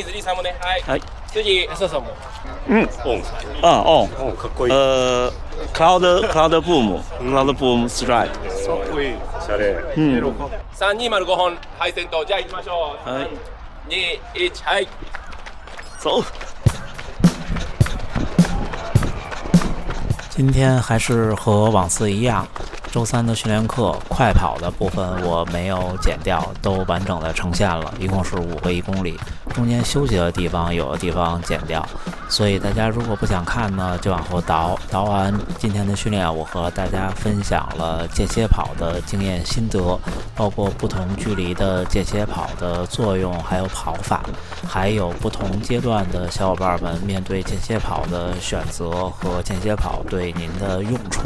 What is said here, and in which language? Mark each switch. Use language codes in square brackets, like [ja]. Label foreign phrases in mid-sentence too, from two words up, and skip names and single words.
[ja] かっこいい。Cloud Boom Strike。かっこいい。おしゃれ。3205本、はい、先頭。じゃあ行きましょう。3、2、1、はい。 [zh] 走。今天还是和往次一样。周三的训练课快跑的部分我没有剪掉，都完整的呈现了，一共是5个1公里，中间休息的地方有的地方剪掉，所以大家如果不想看呢，就往后倒完今天的训练，我和大家分享了间歇跑的经验心得，包括不同距离的间歇跑的作用，还有跑法，还有不同阶段的小伙伴们面对间歇跑的选择和间歇跑对您的用处。